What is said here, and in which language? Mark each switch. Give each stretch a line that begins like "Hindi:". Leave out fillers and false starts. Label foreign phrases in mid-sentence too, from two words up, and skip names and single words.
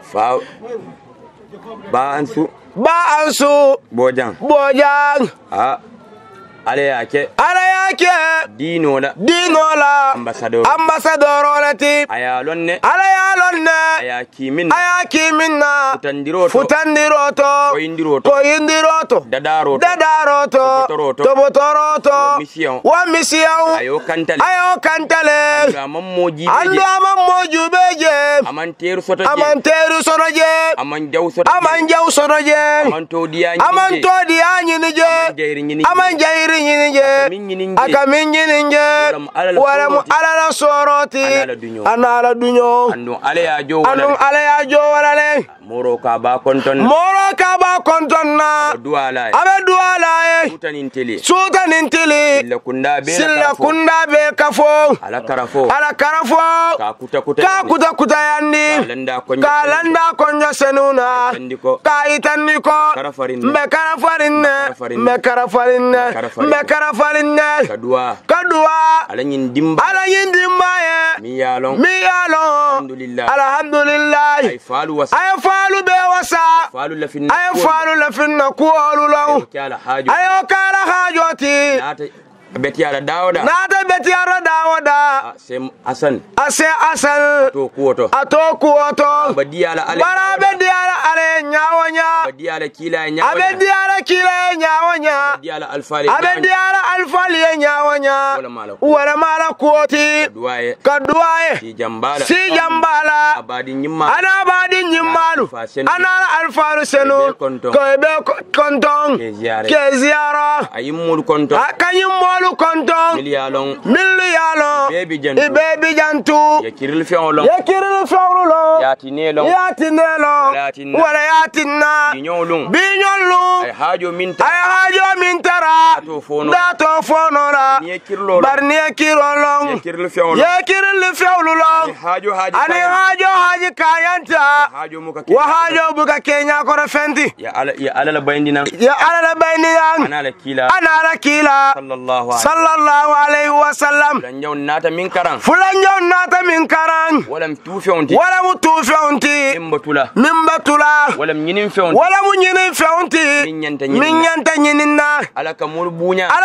Mandingo: ba ansu bojang ale yake dino la ambassador olati ayalonne ayakiminna futandiroto koindiroto dadaroto tobotoroto wa mission ayo kantale andu amammoju beje amanteru sotoje aman jaw sotoje aman todiyanyi nije aman jairi aka minjini wala mu alala soroti anala dunyo anu ale ya jo wala le moro ka ba konton na abe duala sutanintili silla kunda be kafo ala karafo ka kuta yandi kalanda konja senuna ka itandiko mbe karafarinne kadua ala yin dimba alhamdulillah ay falu be wasa ay falu la finna kuolu law ayo kala hajoti Betiara Dawda sem asan to kuoto badiala ale nyawanya badiala kila nyawanya badiala alfali nyawanya wala mala kuoti kaduaye si jambala abadi nyimmalu ana alfalu senu ko be konton ke ziara ayimul konton akayimul konton miliyalon bebi jantu yakiril fi'lon yatinelo wala yatinna binyolun ay hajo min tara dato fonora barniya kirolon yakiril fi'lon hajo kayanta wa hajo buka kenya ko rafendi ya ala bayndina anala kila
Arabic: sallallahu alaihi wasallam
Mandingo: fulanjo nata min karan walam tufionti mimbatula walam nyinin fionti min nyanta nyininna alaka molu bunya